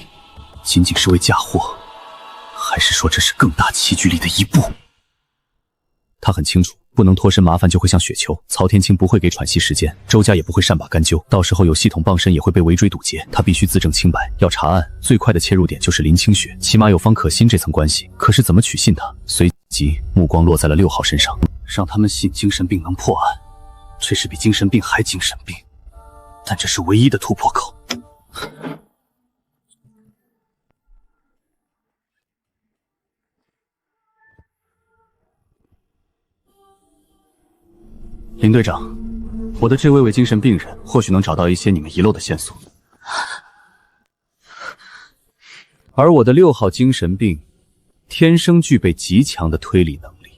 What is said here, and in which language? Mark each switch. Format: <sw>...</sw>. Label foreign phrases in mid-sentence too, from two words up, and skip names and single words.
<zh>僅僅是為嫁禍，還是說這是更大棋局裡的一步？他很清楚，不能脫身，麻煩就會像雪球。曹天清不會給喘息時間，周家也不會善罷甘休，到時候有系統傍身也會被圍追堵截。他必須自證清白。要查案，最快的切入點就是林清雪，起碼有方可欣這層關係。可是怎麼取信他？隨即目光落在了6號身上，讓他們信精神病能破案，這是比精神病還精神病，但這是唯一的突破口。林隊長，我的这位精神病人或許能找到一些你們遺漏的線索，而我的6號精神病天生具備極強的推理能力。</zh>